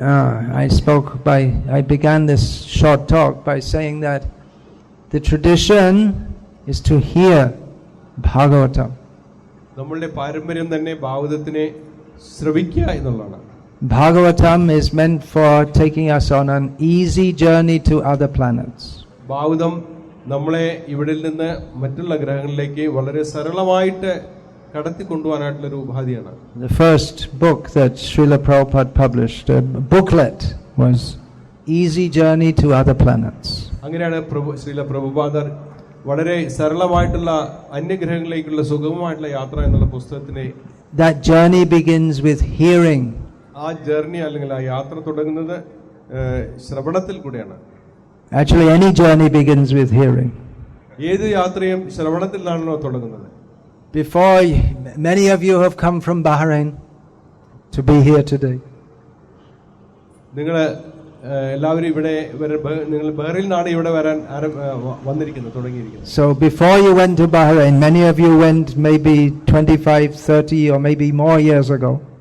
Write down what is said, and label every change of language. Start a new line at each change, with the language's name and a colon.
English: I began this short talk by saying that the tradition is to hear Bhagavatam.
Malayalam: നമ്മളുടെ പാരമ്പര്യം തന്നെ ഭാഗവതത്തിനെ ശ്രവിക്കുക എന്നുള്ളതാണ്.
English: Bhagavatam is meant for taking us on an easy journey to other planets.
Malayalam: Bhagavatam നമ്മളെ ഇവിടെ നിന്ന് മറ്റുള്ള ഗ്രഹങ്ങളിലേക്ക് വളരെ സരളമായിട്ട് കടത്തിക്കൊണ്ടുപോകാനായിട്ടുള്ള ഒരു ഉപാധിയാണ്.
English: The first book that Srila Prabhupada published, a booklet, was Easy Journey to Other Planets.
Malayalam: അങ്ങനെയാണ് ശ്രീല പ്രഭുപാദർ വളരെ സരളമായിട്ടുള്ള അന്യഗ്രഹങ്ങളിലേക്കുള്ള സുഗമമായിട്ടുള്ള യാത്ര എന്നുള്ള പുസ്തകത്തിനെ.
English: That journey begins with hearing.
Malayalam: ആ ജേർണി അല്ലെങ്കിൽ ആ യാത്ര തുടങ്ങുന്നത് ശ്രവണത്തിൽ കൂടെയാണ്.
English: Actually, any journey begins with hearing.
Malayalam: ഏത് യാത്രയും ശ്രവണത്തിൽ നിന്നാണല്ലോ തുടങ്ങുന്നത്.
English: Before, many of you have come from Bahrain to be here today.
Malayalam: നിങ്ങൾ എല്ലാവരും ഇവിടെ നിങ്ങൾ ബഹ്റൈനിൽ നിന്നാണ് ഇവിടെ വരാൻ വന്നിരിക്കുന്നത്, തുടങ്ങിയിരിക്കുന്നത്.
English: So before you went to Bahrain, many of you went maybe 25, 30 or maybe more years ago.